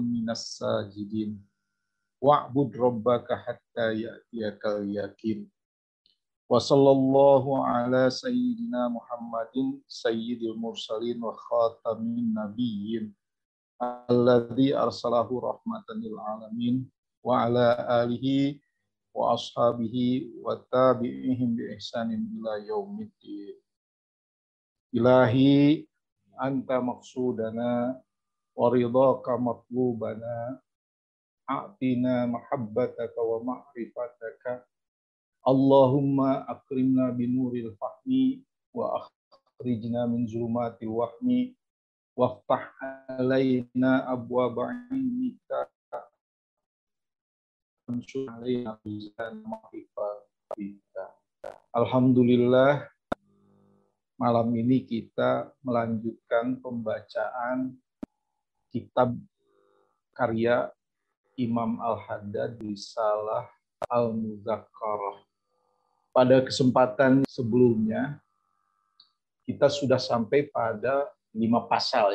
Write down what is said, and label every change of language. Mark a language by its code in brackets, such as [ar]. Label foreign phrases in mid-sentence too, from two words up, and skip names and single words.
[ar] من الساجدين واعبد ربك حتى يأتيك اليقين وصلى الله على سيدنا محمد سيد المرسلين وخاتم النبيين الذي أرسله رحمة للعالمين وعلى آله وأصحابه وتابعيهم بإحسان إلى يوم الدين. إلهي أنت مقصودنا ورضاك مطلوبنا أعطنا محبتك ومعرفتك اللهم أكرمنا بنور الفهم وأخرجنا من ظلمات الوهم وافتح علينا أبواب علمك [id] Alhamdulillah, malam ini kita melanjutkan pembacaan kitab karya Imam Al-Haddad Risalah Al-Muzakkarah. Pada kesempatan sebelumnya, kita sudah sampai pada 5 pasal.